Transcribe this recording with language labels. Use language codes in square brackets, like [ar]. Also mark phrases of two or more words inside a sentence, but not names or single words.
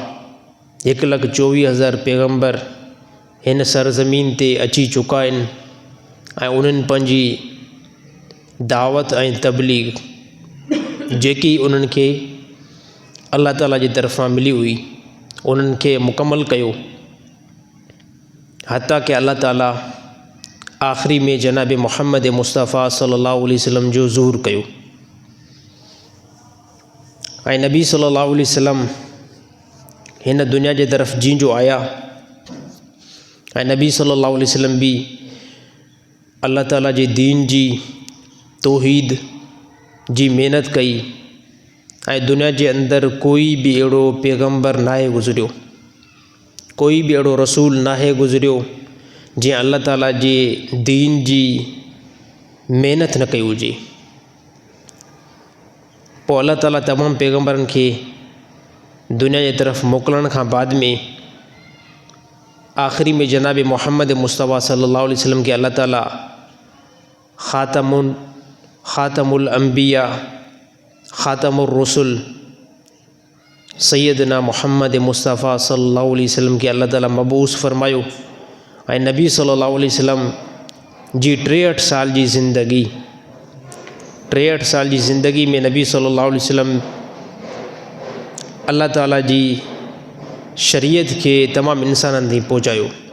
[sd] 1,24,000 पैगम्बर हिन सरज़मीन ते अची चुका आहिनि ऐं उन्हनि पंहिंजी दावत ऐं तबलीग जेकी उन्हनि खे अल्लाह ताला जी तरफ़ां मिली हुई उन्हनि खे मुकमल कयो। हता कि अल्लाह ताला आख़िरी में जनाब मुहम्मद मुस्तफ़ा [ar] صلى الله عليه وسلم [sd] जो ज़ुहूर कयो। ऐं नबी [ar] صلى الله عليه وسلم [sd] हिन दुनिया जे तरफ़ जीअं जो आया ऐं नबी [ar] صلى الله عليه وسلم [sd] बि अल्लाह ताला जे दीन जी तौहीद जी महिनत कई। ऐं दुनिया जे अंदरि कोई बि अहिड़ो पैगम्बर नाहे गुज़रियो, कोई बि अहिड़ो रसूल नाहे गुज़रियो जीअं अल्लाह ताला जे दीन जी महिनत न कई हुजे। पोइ अल्लाह ताला तमामु पैगम्बरनि खे दुनिया जे तरफ़ मोकिलण खां बाद में आख़िरी में जनाब मुहम्मद मुस्तफ़ा [ar] صلى الله عليه وسلم [sd] खे अल्लाह ताला [ar] خاتم الأنبياء خاتم الرسل سيدنا محمد مصطفى صلى الله عليه وسلم [sd] खे अल्लाह ताला मबूस फ़रमायो। ऐं नबी [ar] صلى الله عليه وسلم [sd] जी 63 साल जी ज़िंदगी, 63 साल जी ज़िंदगी में नबी सल्लल्लाहु अलैहि वसल्लम अल्लाह ताला जी शरीयत खे तमामु इंसाननि ताईं पहुचायो।